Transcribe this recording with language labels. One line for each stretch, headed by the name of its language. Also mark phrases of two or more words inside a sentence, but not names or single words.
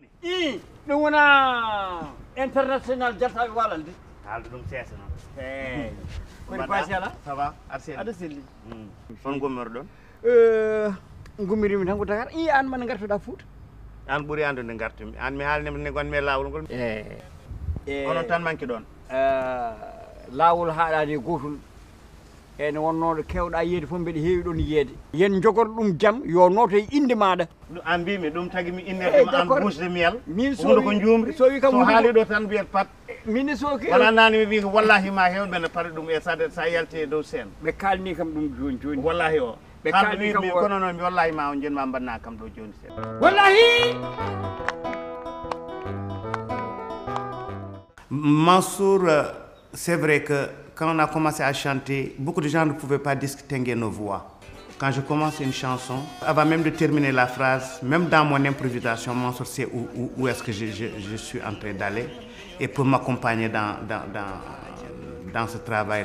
Fula: I ɗum wona international jartaɓe walalde haalde ɗum seesa noon eyyi kodi pasi ala
French: ça va arsene
Fula: aɗa selli on gommoro ɗon gummirimi tan ko Dakar I an man gartoɗa Fouta an ɓuuri andude gartumi an mi haalnima gonmi e lawol ngol onon tan manque ɗon lawol haɗade gotol ene wonnoɗo kewɗa yiide fof mbeɗa heewi ɗon yiyeede yen jogor ɗum jaam yo nooto e inde maɗa an mbimi ɗum tagui mi innetema an
French: bouche de miel
Fula: min hunde ko jumri so wi kam so haali ɗo tan wiyat pat min soki wona nani mi wi ko wallahi ma hewɓe ne paɗa ɗum e sa yalti e dow scène ɓe kalni kam ɗum joni joni wallahi o ɓe haalde kalni kam wi kono noon mi wallahi ma on jenma mbanna kam ɗo joni seeɗa wallahi Mansour,
French: c'est vrai que quand on a commencé à chanter, beaucoup de gens ne pouvaient pas distinguer nos voix. Quand je commence une chanson, avant même de terminer la phrase, même dans mon improvisation, Mansour sait où est-ce que je suis en train d'aller et peut m'accompagner dans ce travail-là.